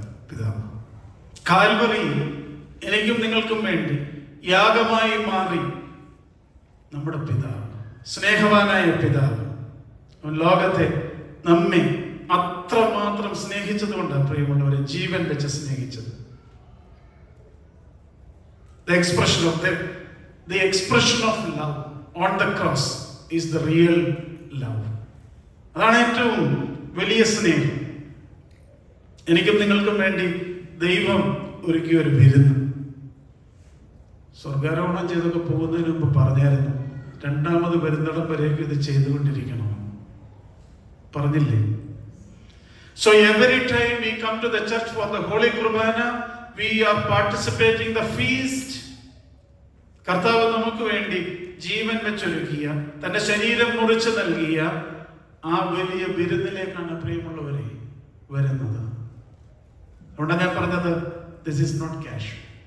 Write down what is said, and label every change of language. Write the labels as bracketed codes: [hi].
[ml] പിതാവ് കാൽവറിയിൽ എനിക്കും നിങ്ങൾക്കും വേണ്ടി യാഗമായി മാറി നമ്മുടെ പിതാവ്, സ്നേഹവാനായ പിതാവ്. ലോകത്തെ നമ്മെ അത്രമാത്രം സ്നേഹിച്ചത് കൊണ്ടാണ് പ്രിയമുള്ളവരെ ജീവൻ വെച്ച് സ്നേഹിച്ചത്. [en] The expression of love on the cross is the real love. [ml] അതാണ് ഏറ്റവും വലിയ സ്നേഹം. എനിക്കും നിങ്ങൾക്കും വേണ്ടി ദൈവം ഒരുക്കിയ ഒരു വിരുന്ന്. സ്വർഗാരോഹണം ചെയ്തൊക്കെ പോകുന്നതിന് മുമ്പ് പറഞ്ഞായിരുന്നു, 2ാമത് വരുന്നിടം വരെയൊക്കെ ഇത് ചെയ്തുകൊണ്ടിരിക്കണം പറഞ്ഞില്ലേ? [en] So every time we come to the church for the Holy Kurbana, we are participating the feast. [ml] കർത്താവ് നമുക്ക് വേണ്ടി ജീവൻ വെച്ചൊരുക്കിയ, തന്റെ ശരീരം മുറിച്ച് നൽകിയ ആ വലിയ വിരുന്നിലേക്കാണ് പ്രിയമുള്ളവരെ വരുന്നത്. അതുകൊണ്ടാണ് ഞാൻ പറഞ്ഞത്, [en] this is not casual.